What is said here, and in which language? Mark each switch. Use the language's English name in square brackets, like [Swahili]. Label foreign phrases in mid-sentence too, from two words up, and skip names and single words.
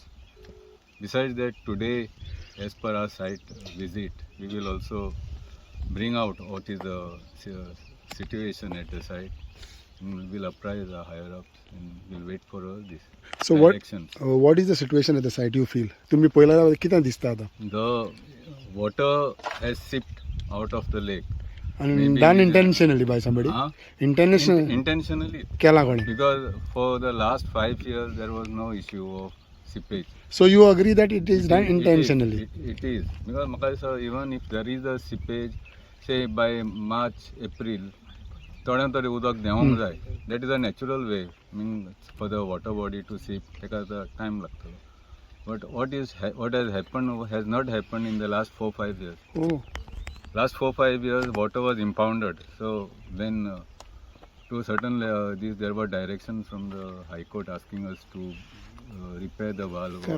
[English] Besides that, today, as per our site visit, we will also bring out what is the situation at the site. And we will apprise the higher ups and we'll wait for all this So what directions. what is the situation at the site you feel? [Konkani] तुम्ही पहिला किती दिसता आता? [English] The water has seeped out of the lake. And Maybe done intentionally by somebody? Huh? Intentionally. [Konkani] केला कोणी? [English] Because for the last 5 years there was no issue of seepage. So you agree that it is done intentionally? It is. Because Makasa, even if there is a seepage, say by March, April, [Konkani] थोड्या तरी उदक देवंक जाय. [English] That is a natural way. I mean, for the water body to seep, [Konkani] ताका time लागतो. [English] But what has happened has not happened in the last 4-5 years. Oh. Last 4-5 years, water was impounded. So when to certain there were directions from the High Court asking us to repair the valve or